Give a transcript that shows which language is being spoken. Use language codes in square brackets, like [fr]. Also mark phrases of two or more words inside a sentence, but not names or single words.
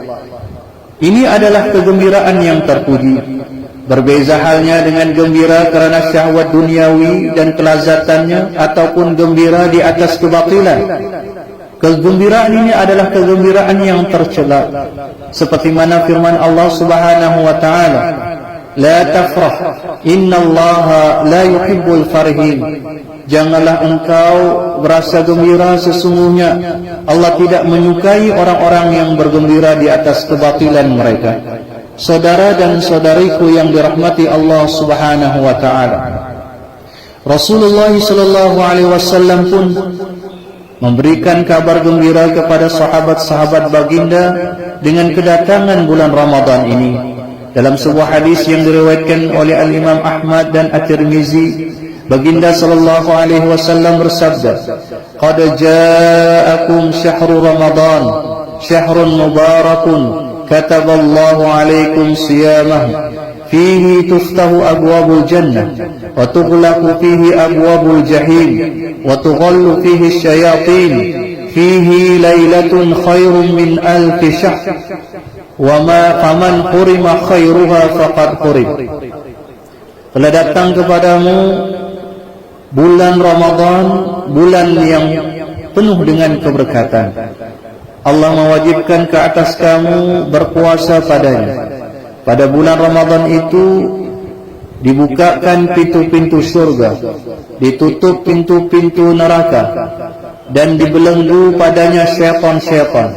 [ms] Ini adalah kegembiraan yang terpuji. Berbeza halnya dengan gembira kerana syahwat duniawi dan kelazatannya, ataupun gembira di atas kebatilan. Kegembiraan ini adalah kegembiraan yang tercela, seperti mana firman Allah [ar] سبحانه وتعالى, "لا تفرح إن الله لا يحب الفرحين." [ms] Janganlah engkau berasa gembira, sesungguhnya Allah tidak menyukai orang-orang yang bergembira di atas kebatilan mereka. Saudara dan saudariku yang dirahmati Allah [ar] سبحانه وتعالى, [ms] Rasulullah [ar] صلى الله عليه وسلم [ms] pun memberikan kabar gembira kepada sahabat-sahabat baginda dengan kedatangan bulan Ramadan ini. Dalam sebuah hadis yang diriwayatkan oleh Al-Imam Ahmad dan At-Tirmizi, baginda sallallahu [ar] عليه وسلم bersabda, "قد جاءكم شهر رمضان شهر مبارك كتب الله عليكم صيامه فيه تفتح أبواب الجنة وتغلق فيه أبواب الجحيم وتغل فيه الشياطين فيه ليلة خير من ألف شهر وما فمن حرم خيرها فقد حرم." [ms] Telah datang kepadamu bulan Ramadan, bulan yang penuh dengan keberkatan. Allah mewajibkan ke atas kamu berpuasa padanya. Pada bulan Ramadan itu dibukakan pintu-pintu surga, ditutup pintu-pintu neraka, dan dibelenggu padanya syaitan-syaitan.